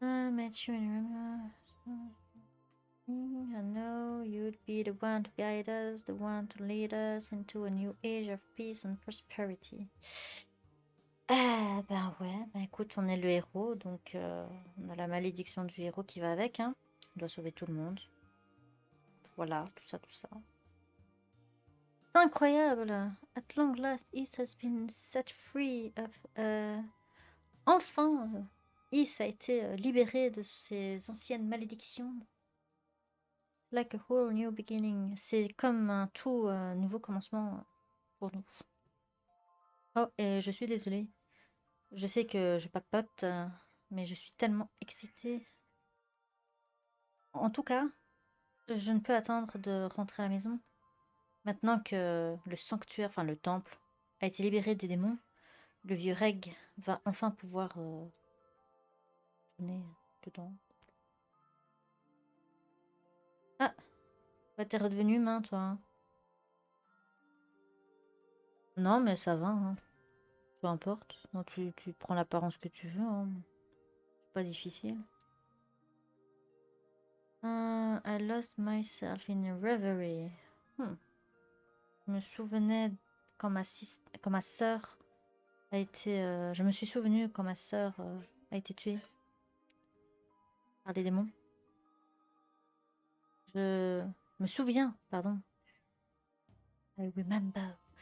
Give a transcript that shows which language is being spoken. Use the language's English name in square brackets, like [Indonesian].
[English] Met you in I know you'd be the one to guide us, the one to lead us into a new age of peace and prosperity. [French] Ah, ben ouais, ben écoute, on est le héros, donc on a la malédiction du héros qui va avec, hein. On doit sauver tout le monde. Voilà, tout ça, tout ça. Incroyable! [English] At long last, Is has been set free of... [French] Enfin, Is a été libéré de ses anciennes malédictions. [English] It's like a whole new beginning. [French] C'est comme un tout nouveau commencement pour nous. Oh, et je suis désolée. Je sais que je papote, mais je suis tellement excitée. En tout cas, je ne peux attendre de rentrer à la maison. Maintenant que le sanctuaire, enfin le temple, a été libéré des démons, le vieux Reg va enfin pouvoir tourner dedans. Ah, bah t'es redevenu humain, toi. Hein. Non, mais ça va, hein. Peu importe. Non, tu prends l'apparence que tu veux. Hein. C'est pas difficile. [English] I lost myself in a reverie. [French] Je me souvenais quand ma sœur a été... je me suis souvenu quand ma sœur a été tuée par des démons. Je me souviens, pardon. [English] I remember.